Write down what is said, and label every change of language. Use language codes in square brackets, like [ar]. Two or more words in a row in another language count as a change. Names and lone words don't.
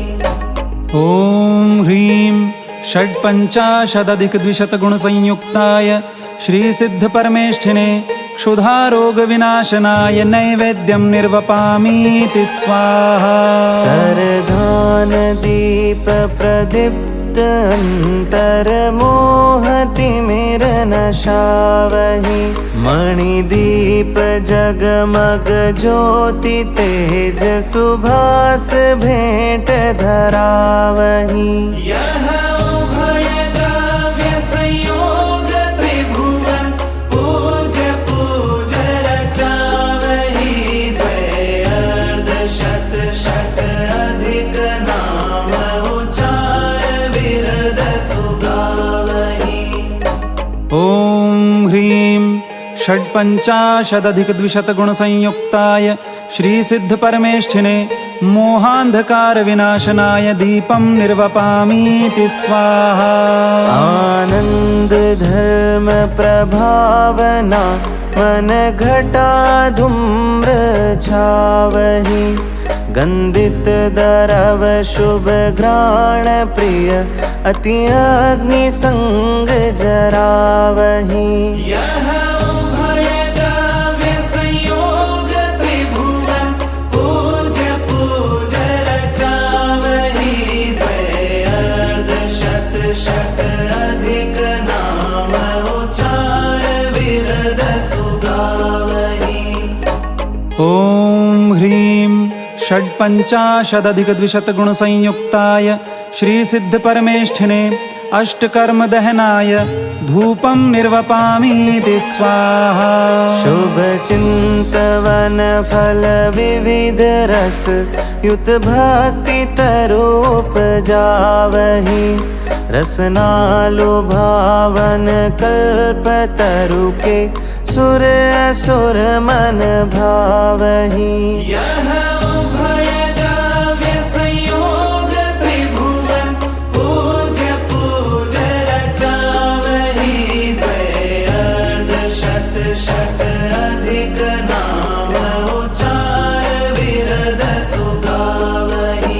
[sa] ॐ ह्रीं षट्पञ्चाशदधिकद्विशतगुणसंयुक्ताय श्रीसिद्धपरमेष्ठिने क्षुधारोगविनाशनाय नैवेद्यं निर्वपामीति स्वाहा। [hi] सरधान दीप प्रदीप्त अंतर्मोहतिमिरनशावहि। मणिदीप जगमग ज्योति तेज सुभास भेंट धरावहि। यह उभय द्रव्य संयोग त्रिभुवन पूज्य पूज रचावहि। द्वयर्ध शत शत अधिक नाम उचार विरद सुगावहि। [sa] ॐ ह्रीं षट्पञ्चाशदधिकद्विशतगुणसंयुक्ताय श्रीसिद्धपरमेष्ठिने मोहान्धकारविनाशनाय दीपं निर्वपामीति स्वाहा। [hi] आनंद धर्म प्रभावना मन घटा धूम्र छावहि। गंधित दरव शुभ घ्राण प्रिय अति अग्नि संग जरावहि। यह उभय द्रव्य संयोग त्रिभुवन पूज्य पूज रचावहि। द्वयर्ध शत शत अधिक नाम उचार विरद सुगावहि। [sa] ॐ ह्रीं षट्पञ्चाशदधिकद्विशतगुणसंयुक्ताय श्रीसिद्धपरमेष्ठिने अष्टकर्मदहनाय धूपं निर्वपामीति स्वाहा। [hi] शुभ चिंतवन फल विविध रस युत भक्ति तरूप जावहि। रसनालुभावन कल्प तरु के सुर असुर मन भावहि। यह उभय द्रव्य संयोग त्रिभुवन पूज्य पूज रचावहि। द्वयर्ध शत शत अधिक नाम उचार विरद सुगावहि।